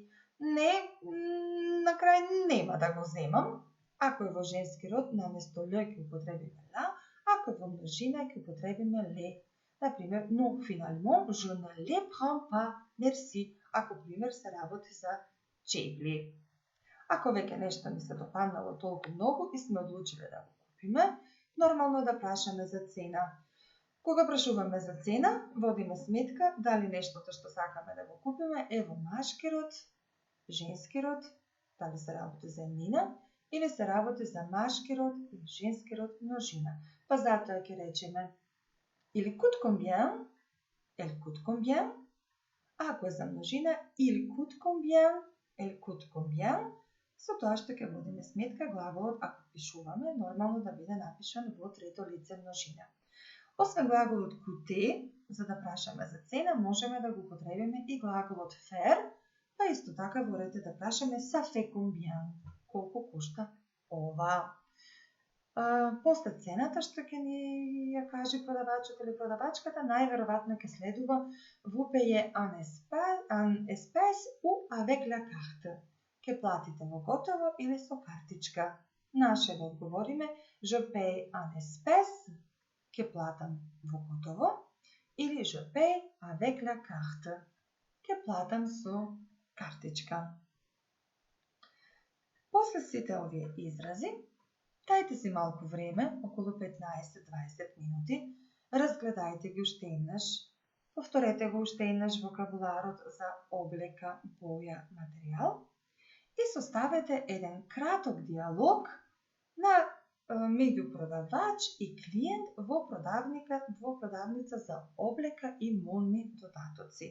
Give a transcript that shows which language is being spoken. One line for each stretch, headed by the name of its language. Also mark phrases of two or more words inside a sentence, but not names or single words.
Macedonian: Не, на крај нема да го земам. Ако е во женски род, наместо ле ќе употребиме la, ако е во множина ќе употребиме le. Например, но
French: finalement je ne le prends pas, merci.
Macedonian: Ако пример се работи за чевли. Ако веќе нешто ни се допаднало толку многу и сме одлучиле да го купиме, нормално да прашаме за цена. Кога прашуваме за цена, водиме сметка дали нештото што сакаме да го купиме е во машки род, женски род, дали се работи за еднина, или се работи за машки род или женски род множина. Па затоа ќе речеме
French: Il coûte combien? Elle coûte combien?
Macedonian: А ако е за множина,
French: il coûte combien? Elle coûte combien?
Macedonian: Со тоа што ќе водиме сметка, глаголот, ако пишуваме, нормално да биде напишан во трето лице множина. Освен глаголот coûter, за да прашаме за цена, можеме да го употребиме и глаголот faire, па исто така можете да прашаме
French: ça fait combien?
Macedonian: Колку кошта ова? После цената што ќе ни ја каже продавачот или продавачката, најверојатно ќе следува
French: vous payez en espèce ou avec la carte.
Macedonian: Ќе платите во готово или со картичка. Наше да одговориме
French: je paye en espèce,
Macedonian: ќе платам во готово, или
French: je paye avec la carte,
Macedonian: ќе платам со картичка. После сите овие изрази, дајте си малку време, околу 15-20 минути, разгледајте ги уште еднаш, повторете го уште еднаш вокабуларот за облека, боја, материјал и составете еден краток диалог на меѓу продавач и клиент во продавница за облека и модни додатоци.